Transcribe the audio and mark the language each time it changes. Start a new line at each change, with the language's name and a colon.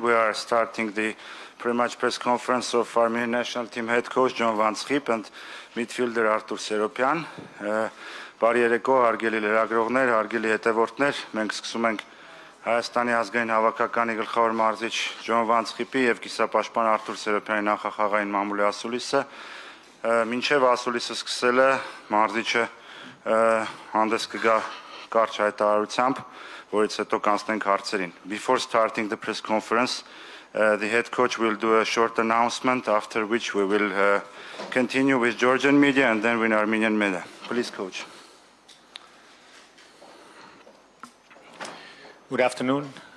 English: We are starting the pre-match press conference of Armenian national team head coach John Van Schip and midfielder Artur Seropyan.
Armenian: Բարի երեկո, հարգելի լրագրողներ, հարգելի հետևորդներ, մենք սկսում ենք Հայաստանի ազգային հավաքականի գլխավոր մարզիչ Ջոն Վան Schip-ի եւ կիսապաշտպան Արթուր Սերոպյանի նախախաղային մամուլի ասուլիսը։ Մինչև ասուլիսը սկսելը մարզիչը հանդես կգա կարճ հայտարարությամբ, որից հետո կանցնենք հարցերին.
English: Before starting the press conference, the head coach will do a short announcement, after which we will continue with Georgian media and then with Armenian media. Please, coach. Good afternoon.